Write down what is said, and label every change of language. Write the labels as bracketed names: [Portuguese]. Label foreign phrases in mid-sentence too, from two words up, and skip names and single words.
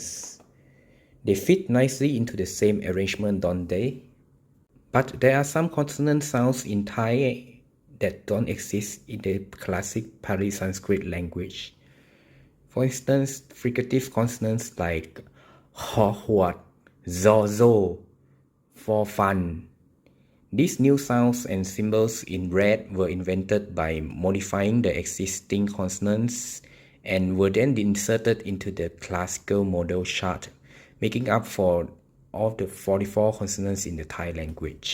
[English] They fit nicely into the same arrangement, don't they? But there are some consonant sounds in Thai that don't exist in the classic Pali Sanskrit language. For instance, fricative consonants like ho, huat, zo, zo, for fun. These new sounds and symbols in red were invented by modifying the existing consonants and were then inserted into the classical model chart, making up for all the 44 consonants in the Thai language.